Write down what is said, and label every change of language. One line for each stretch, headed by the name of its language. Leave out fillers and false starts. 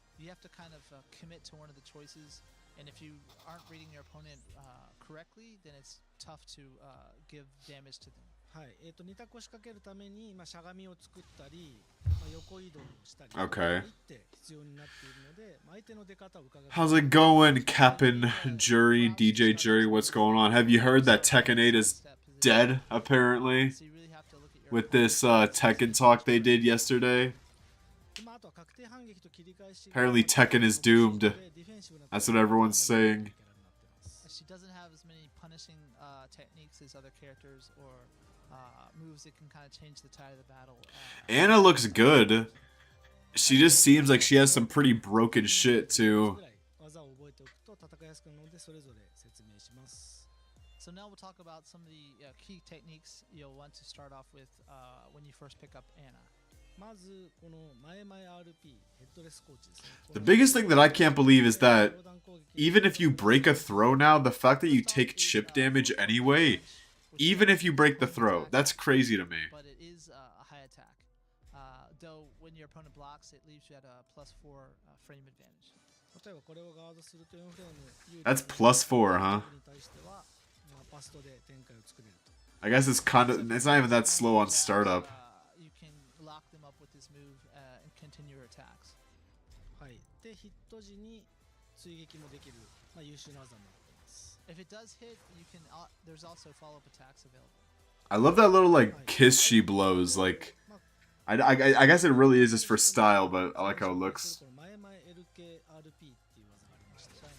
English: You have to kind of commit to one of the choices, and if you aren't reading your opponent correctly, then it's tough to give damage to them.
Japanese: はい。 2択を仕掛けるために、しゃがみを作ったり、横移動をしたり、
English: Okay.
Japanese: って必要になっているので、相手の出方を伺う。
English: How's it going, Captain Jury, DJ Jury? What's going on? Have you heard that Tekken 8 is dead, apparently? So you really have to look at your With this Tekken talk they did yesterday?
Japanese: あとは確定反撃と切り返し。
English: Apparently Tekken is doomed. That's what everyone's saying. She doesn't have as many punishing techniques as other characters or moves that can kind of change the tide of the battle. Anna looks good. She just seems like she has some pretty broken shit too.
Japanese: 技を覚えておくと戦いやすくなるのでそれぞれ説明します。
English: So now we'll talk about some of the key techniques you'll want to start off with when you first pick up Anna.
Japanese: まずこの前々 RP ヘッドレスコーチですね。
English: The biggest thing that I can't believe is that even if you break a throw now, the fact that you take chip damage anyway, even if you break the throw, that's crazy to me. But it is a high attack. Though when your opponent blocks, it leaves you at a +4 frame advantage.
Japanese: 例えばこれをガードすると4フレーム有利
English: That's +4, huh?
Japanese: に対しては、パストで展開を作れると。
English: I guess it's it's not even that slow on startup. You can lock them up with this move and continue your attacks.
Japanese: はい。でヒット時に追撃もできる、優秀な技になっています。
English: If it does hit, you can. There's also follow-up attacks available. I love that little like kiss she blows. Like, I guess it really is just for style, but I like how it looks.
Japanese: この前々 LKRP っていう技がありまして。